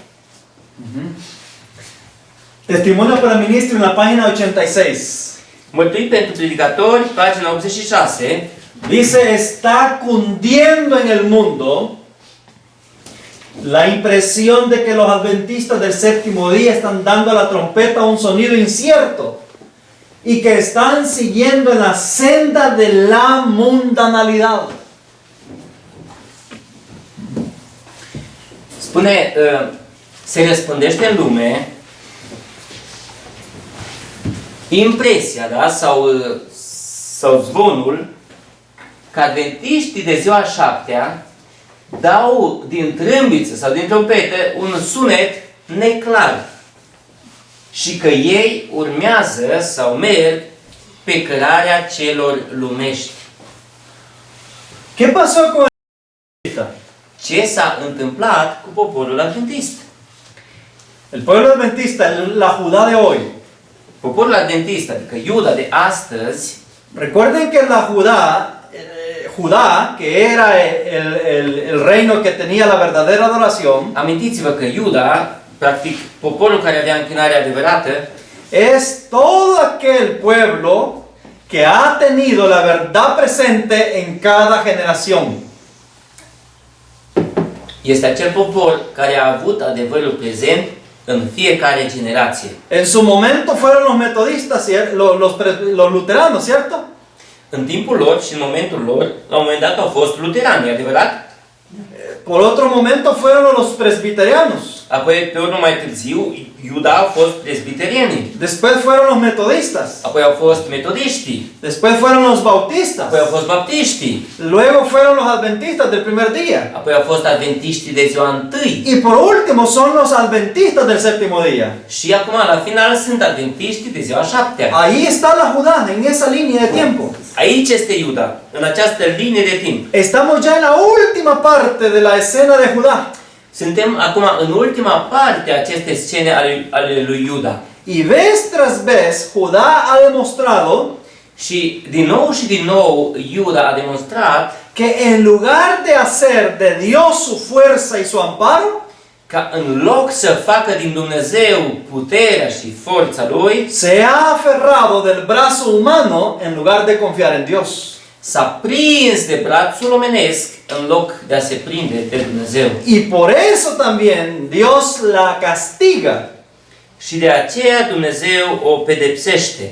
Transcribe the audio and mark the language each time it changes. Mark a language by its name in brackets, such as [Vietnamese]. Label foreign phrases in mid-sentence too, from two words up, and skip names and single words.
[Spanish] Testimonio para ministro en la página 86. [Romanian] Mărturii pentru predicatori, pagina 86, [Spanish] Dice, está cundiendo en el mundo la impresión de que los adventistas del séptimo día están dando a la trompeta un sonido incierto y que están siguiendo en la senda de la mundanalidad. [Romanian] spune, se răspândește în lume impresia, da? sau zvonul că adventiștii de ziua șaptea dau din trâmbiță sau din trompetă un sunet neclar și că ei urmează sau merg pe cărarea celor lumești. [Spanish] ¿Qué pasó con el? [Romanian] Ce s-a întâmplat cu poporul adventist? [Spanish] El pueblo adventista, la Judá de hoy. [Romanian] Poporul adventist, adică Iuda de astăzi, [Spanish] Recuerden que la Judá, que era el reino que tenía la verdadera adoración, [Romanian] amintiți-vă că Iuda, practic poporul care avea închinarea adevărată, [Spanish] es todo aquel pueblo que ha tenido la verdad presente en cada generación. [Romanian] este acel popor care a avut adevărul prezent în fiecare generație. [Spanish] En su momento fueron los metodistas, los luteranos, ¿cierto? [Romanian] În timpul lor și în momentul lor, la un moment dat au fost luterani, adevărat? [Spanish] Por otro momento fueron los presbiterianos. [Romanian] Apoi, pe urmă mai târziu, Iuda au fost presbiterieni. [Spanish] Después fueron los metodistas. [Romanian] Apoi au fost metodiștii. [Spanish] Después fueron los bautistas. [Romanian] Apoi au fost baptiștii. [Spanish] Luego fueron los adventistas del primer día. [Romanian] Apoi au fost adventiștii de ziua întâi. [Spanish] Y por último son los adventistas del séptimo día. [Romanian] Și acum, la final, sunt adventiștii de ziua șaptea. [Spanish] Ahí está la Judá, en esa línea de tiempo. [Romanian] Aici este Iuda, în această linie de timp. [Spanish] Estamos ya en la última parte de la escena de Judá. [Romanian] Suntem acum în ultima parte a acestei scene ale lui Iuda. [Spanish] Y vez tras vez, Judá ha demostrado [Romanian] Și din nou Iuda a demonstrat [Spanish] que en lugar de hacer de Dios su fuerza y su amparo, [Romanian] că în loc să facă din Dumnezeu puterea și forța lui, [Spanish] se ha aferrado del brazo humano en lugar de confiar en Dios. [Romanian] s-a prins de brațul omenesc în loc de a se prinde de Dumnezeu. [Spanish] Y por eso también Dios la castiga, [Romanian] Și de aceea Dumnezeu o pedepsește,